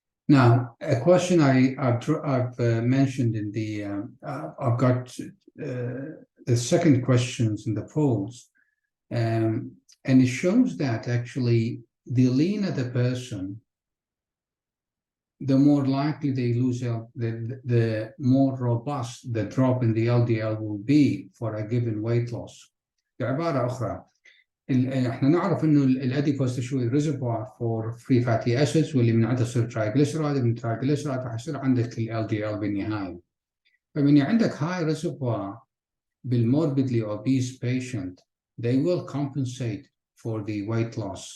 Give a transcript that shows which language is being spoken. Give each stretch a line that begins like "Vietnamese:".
English: Now, a question I've mentioned in the, I've got the second questions in the polls, and it shows that actually the leaner the person, the more likely they lose, the more robust the drop in the LDL will be for a given weight loss.
Arabic: بعبارة أخرى، احنا نعرف انه الاديبوز تشوي
English: reservoir for free fatty acids,
Arabic: واللي من عنده يصير ترايجليسرايد، من ترايجليسرايد راح يصير عندك ال LDL بالنهاية. فمن عندك
English: high reservoir بالmorbidly obese patient, they will compensate for the weight loss.